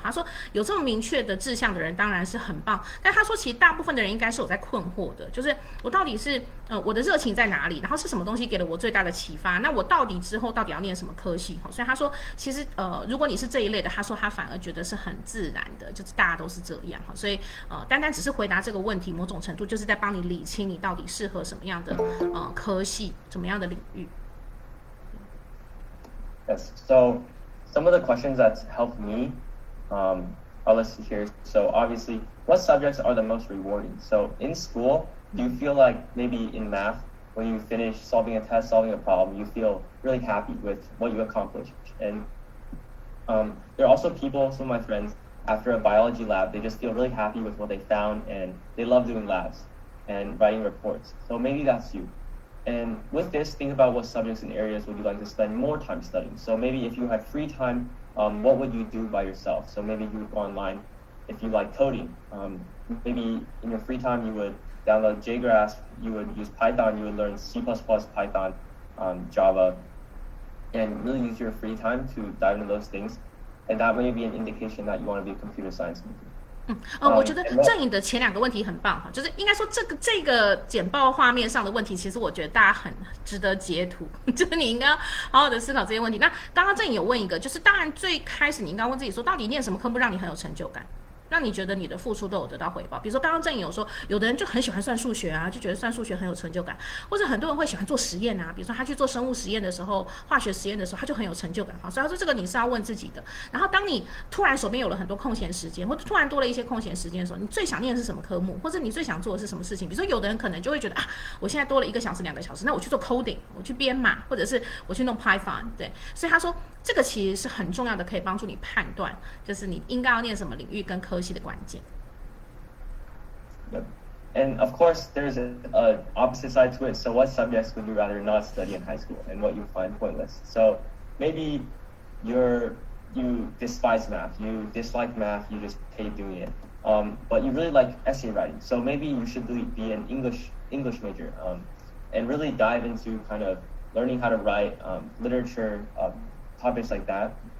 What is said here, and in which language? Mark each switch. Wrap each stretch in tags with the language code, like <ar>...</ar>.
<zh>他说，有这么明确的志向的人当然是很棒，但他说其实大部分的人应该是有在困惑的，就是我到底是我的热情在哪里，然后是什么东西给了我最大的启发，那我到底之后到底要念什么科系？所以他说其实如果你是这一类的，他说他反而觉得是很自然的，就是大家都是这样，所以单单只是回答这个问题，某种程度就是在帮你理清你到底适合什么样的科系，什么样的领域。</zh> <en>Yes, so some of the questions that helped me are listed here. So obviously, what subjects are the most rewarding? So in school, do you feel like maybe in math, when you finish solving a test, solving a problem, you feel really happy with what you accomplished? And there are also people, some of my friends, after a biology lab, they just feel really happy with what they found, and they love doing labs and writing reports. So maybe that's you. And with this, think about what subjects and areas would you like to spend more time studying. So maybe if you had free time, what would you do by yourself? So maybe you would go online if you like coding. Maybe in your free time you would download JGraphs, you would use Python, you would learn C++, Python, Java, and really use your free time to dive into those things. And that may be an indication that you want to be a computer science major.</en> <zh>我觉得郑颖的前2个问题很棒哈，就是应该说这个简报画面上的问题，其实我觉得大家很值得截图，就是你应该好好的思考这些问题。那刚刚郑颖有问一个，就是当然最开始你应该问自己说，到底念什么科目让你很有成就感？让你觉得你的付出都有得到回报。比如说刚刚郑颖有说，有的人就很喜欢算数学啊，就觉得算数学很有成就感，或者很多人会喜欢做实验啊，比如说他去做生物实验的时候、化学实验的时候，他就很有成就感。好，所以他说这个你是要问自己的。然后当你突然手边有了很多空闲时间，或者突然多了一些空闲时间的时候，你最想念的是什么科目，或者你最想做的是什么事情？比如说有的人可能就会觉得啊，我现在多了1个小时、2个小时，那我去做 coding， 我去编码，或者是我去弄 Python， 对。所以他说这个其实是很重要的，可以帮助你判断，就是你应该要念什么领域跟科系的关键。</zh> <en>Yep. And of course, there's an opposite side to it. So what subjects would you rather not study in high school and what you find pointless? So maybe you despise math, you dislike math, you just hate doing it. But you really like essay writing. So maybe you should be an English major and really dive into kind of learning how to write literature, topics like that.</en>